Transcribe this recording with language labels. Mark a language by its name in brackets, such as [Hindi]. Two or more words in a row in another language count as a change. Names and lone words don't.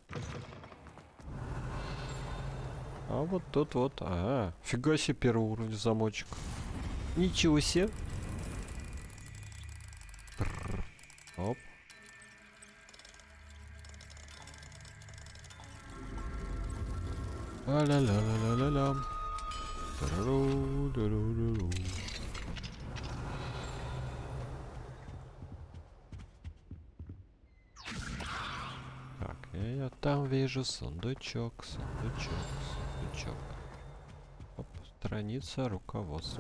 [Russian] А вот тут вот. Ага. Фига себе, первый уровень замочек. Ничего себе. Оп. А-ля-ля-ля-ля-ля-ля. Тарару-ду-ду-ду-ду. Так, я там вижу сундучок, сундучок. Оп, страница руководства.